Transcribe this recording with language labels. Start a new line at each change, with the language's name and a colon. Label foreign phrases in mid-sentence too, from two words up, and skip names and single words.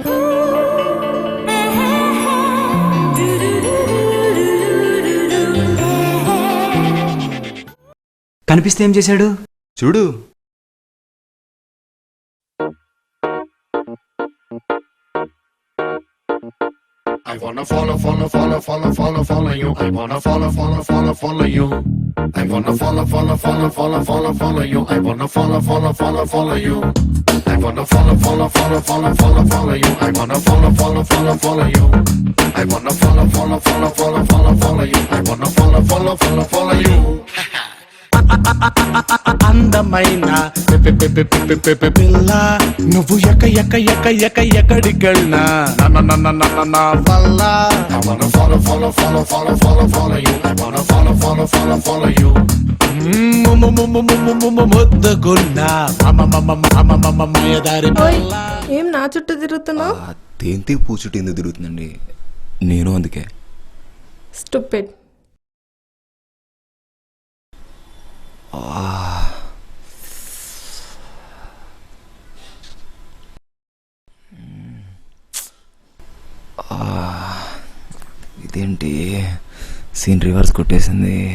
Telugu: కనిపిస్తే ఏం చేశాడు చూడు.
English: I wanna follow you. I wanna follow you. I wanna follow you. I wanna follow you. I wanna follow you. I wanna follow you. I wanna follow you.
Telugu: అందమైన పిల్ల నువ్వు ఎక్కడికెళ్ళినా నా వల్ల.
English: I wanna follow you. I wanna follow you.
Telugu: ముద్దగున్నా మాయదారి పిల్ల. ఏం నా చుట్టూ తిరుగుతున్నావు? తేంతి పూచుట్టు ఎందుకు తిరుగుతుందండి? నేను అందుకే. స్టూపిడ్. ఇదేంటి
English: scene reverse
Telugu: కొట్టేసింది?